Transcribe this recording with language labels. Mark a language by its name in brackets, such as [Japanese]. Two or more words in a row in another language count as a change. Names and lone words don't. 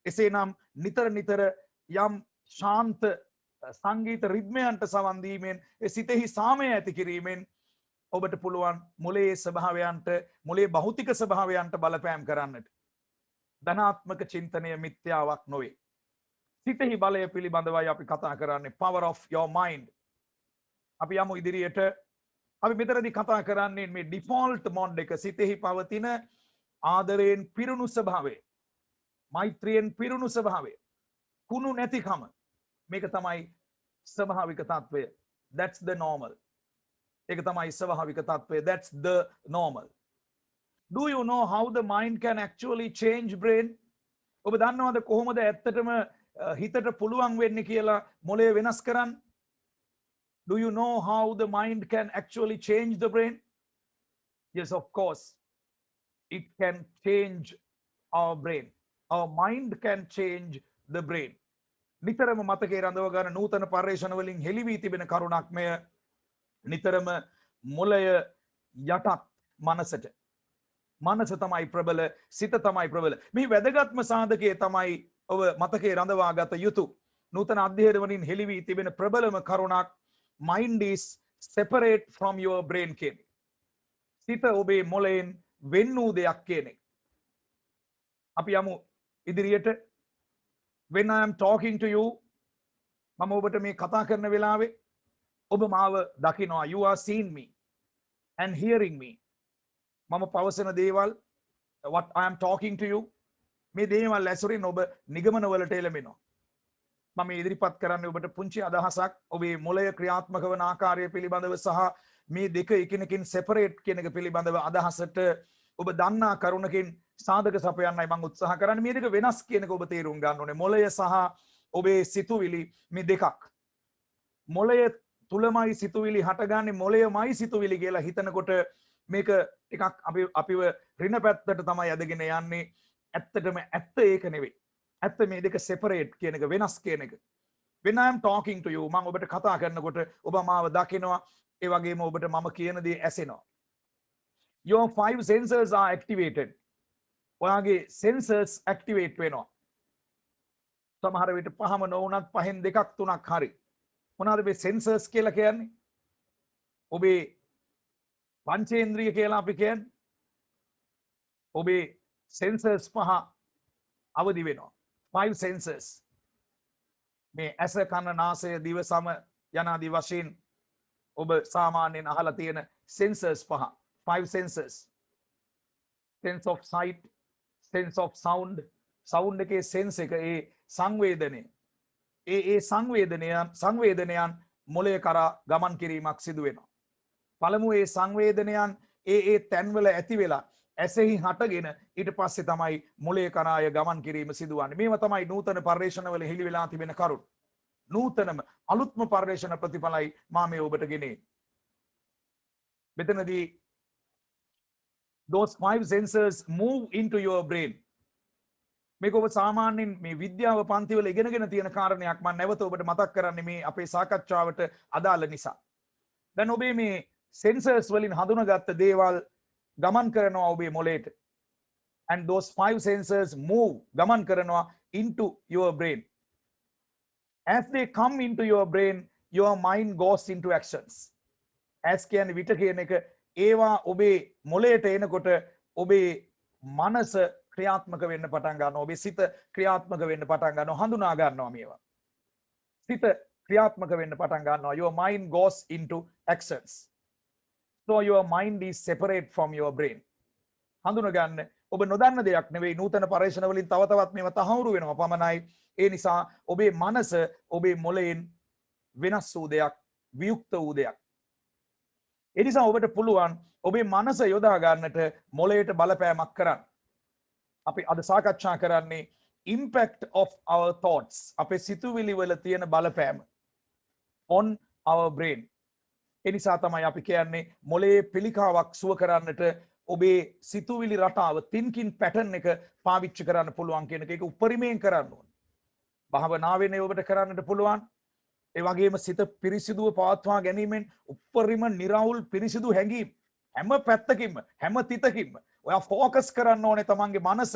[Sinhala] එසේනම් නිතර නිතර යම් ශාන්ත සංගීත රිද්මයන්ට සවන් දීමෙන් ඒ සිතෙහි සාමය ඇති කිරීමෙන් ඔබට පුළුවන් මොලේ ස්වභාවයන්ට මොලේ භෞතික ස්වභාවයන්ට බලපෑම් කරන්නට. ධනාත්මක චින්තනය මිත්‍යාවක් නොවේ. සිතෙහි බලය පිළිබඳවයි අපි කතා කරන්නේ, [English] power of your mind. [Sinhala] අපි යමු ඉදිරියට. අපි මෙතනදී කතා කරන්නේ මේ ඩිෆෝල්ට් මොඩ් එක, සිතෙහි පවතින ආදරයෙන් පිරුණු ස්වභාවය, මෛත්‍රියෙන් පිරුණු ස්වභාවය, කුණු නැතිකම. මේක තමයි ස්වභාවික තත්වය. [English] That's the normal. [Sinhala] ඒක තමයි ස්වභාවික තත්වය. [English] That's the normal. Do you know how the mind can actually change brain? [Sinhala] ඔබ දන්නවද කොහොමද ඇත්තටම හිතට පුළුවන් වෙන්නේ කියලා මොළය වෙනස් කරන්න? [English] Do you know how the mind can actually change the brain? Yes, of course. It can change our brain. Our mind can change the brain. [Sinhala] නිතරම මතකයේ රඳව ගන්න නූතන පර්යේෂණ වලින් හෙළි වී තිබෙන කරුණක් මෙය. නිතරම මොළය යටත් මනසට. මනස තමයි ප්‍රබල, සිත තමයි ප්‍රබල. මේ වැදගත්ම සාධකයේ තමයි ඔබ මතකයේ රඳවා ගත යුතු නූතන අධ්‍යයන වලින් හෙළි වී තිබෙන ප්‍රබලම කරුණක්, [English] mind is separate from your brain [Sinhala] කියන එක. සිත ඔබේ මොළයෙන් වෙන් වූ දෙයක් කියන එක. අපි යමු ඉදිරියට. [English] When I am talking to you, [Sinhala] මම ඔබට මේ කතා කරන වෙලාවේ ඔබ මාව දකිනවා. [English] You are seeing me and hearing me. [Sinhala] මම පවසන දේවල්, [English] what I am talking to you, [Sinhala] මේ දේවල් ඇසුරින් ඔබ නිගමන වලට එළඹෙනවා. මම ඉදිරිපත් කරන්නේ ඔබට පුංචි අදහසක්, ඔබේ මොළය ක්‍රියාත්මක වන ආකාරය පිළිබඳව සහ මේ දෙක එකිනෙකින් සෙපරේට් කියන එක පිළිබඳව අදහසට ඔබ දන්නා කරුණකින් සාධක සපයන්නයි මම උත්සාහ කරන්නේ. මේ දෙක වෙනස් කියන එක ඔබ තේරුම් ගන්න ඕනේ. මොළය සහ ඔබේ සිතුවිලි මේ දෙකක්. මොළය තුලමයි සිතුවිලි හටගන්නේ, මොළයමයි සිතුවිලි කියලා හිතනකොට මේක ටිකක් අපිව ඍණ පැත්තට තමයි ඇදගෙන යන්නේ. ඇත්තටම ඇත්ත ඒක නෙවෙයි. ඇත්ත මේ දෙක සෙපරේට් කියන එක, වෙනස් කියන එක. When I am talking to you, මම ඔබට කතා කරනකොට ඔබ මාව දකිනවා, ඒ වගේම ඔබට මම කියන දේ ඇසෙනවා. [English] Your 5 senses are activated. [Sinhala] ඔයාගේ [English] sensors activate [Sinhala] වෙනවා. සමහර විට පහම නොවුනත් පහෙන් දෙකක් තුනක් හරි. මොනවාද මේ sensors කියලා කියන්නේ? ඔබේ පංචේන්ද්‍රිය කියලා අපි කියන්නේ. ඔබේ sensors පහ අවදි වෙනවා. [English] 5 senses. [Sinhala] මේ ඇස, කන, නාසය, දිව, සම යනාදී වශයෙන් ඔබ සාමාන්‍යයෙන් අහලා තියෙන sensors පහ. [English] 5 senses. Sense of sight, sense of sound. [Sinhala] Sound එකේ sense එක, ඒ සංවේදනය. ඒ සංවේදනයන් මොළය කරා ගමන් කිරීමක් සිදු වෙනවා. පළමුව ඒ සංවේදනයන් ඒ තැන්වල ඇති වෙලා ඇසෙහි හටගෙන ඊට පස්සේ තමයි මොළය කරාය ගමන් කිරීම සිදුවන්නේ. මේව තමයි නූතන පර්යේෂණවල හෙළි වෙලා තිබෙන කරුණ. නූතනම අලුත්ම පර්යේෂණ ප්‍රතිඵලයි මා මේ ඔබට ගෙනේ. [English] මෙතනදී those 5 sensors move into your brain. [Sinhala] මේක ඔබ සාමාන්‍යයෙන් මේ විද්‍යාව පන්තිවල ඉගෙනගෙන තියෙන කාරණයක්. මම නැවත ඔබට මතක් කරන්නේ මේ අපේ සාකච්ඡාවට අදාළ නිසා. දැන් ඔබේ මේ sensors වලින් හඳුනාගත්ත දේවල් ගමන් කරනවා ඔබේ මොළයට. [English] And those 5 sensors move, [Sinhala] ගමන් කරනවා [English] into your brain. As they come into your brain, your mind goes into actions. [Sinhala] As කියන්නේ විට කියන එක, ඒවා ඔබේ මොළයට එනකොට ඔබේ මනස ක්‍රියාත්මක වෙන්න පටන් ගන්නවා. ඔබේ සිත ක්‍රියාත්මක වෙන්න පටන් ගන්නවා. හඳුනා ගන්නවා මේවා. සිත ක්‍රියාත්මක වෙන්න පටන් ගන්නවා. [English] Your mind goes into actions. So your mind is separate from your brain. [Sinhala] හඳුනා ගන්න ඔබ නොදන්න දෙයක් නෙවෙයි. නූතන පරීක්ෂණ වලින් තව තවත් මේවා තහවුරු වෙනවා පමණයි. ඒ නිසා ඔබේ මනස ඔබේ මොළයෙන් වෙනස් වූ දෙයක්, වියුක්ත වූ දෙයක්. ඒ නිසා ඔබට පුළුවන් ඔබේ මනස යොදා ගන්නට මොළයට බලපෑමක් කරන්න. අපි අද සාකච්ඡා කරන්නේ [English] impact of our thoughts. [Sinhala] අපේ සිතුවිලි වල තියෙන බලපෑම [English] on our brain. [Sinhala] ඒ නිසා තමයි අපි කියන්නේ මොළයේ පිළිකාවක් සුව කරන්නට ඔබේ සිතුවිලි රටාව, [English] thinking pattern [Sinhala] එක පාවිච්චි කරන්න පුළුවන් කියන එක. ඒක උපරිමයෙන් කරන්න ඕනේ. භාවනාවෙන් ඔබට කරන්නට පුළුවන්. ඒ වගේම සිත පිරිසිදුව පවත්වා ගැනීමෙන් උපරිම නිරවුල් පිරිසිදු හැඟීම් හැම පැත්තකින්ම, හැම තිතකින්ම ඔයා ફોකස් කරන්න ඕනේ තමන්ගේ මනස.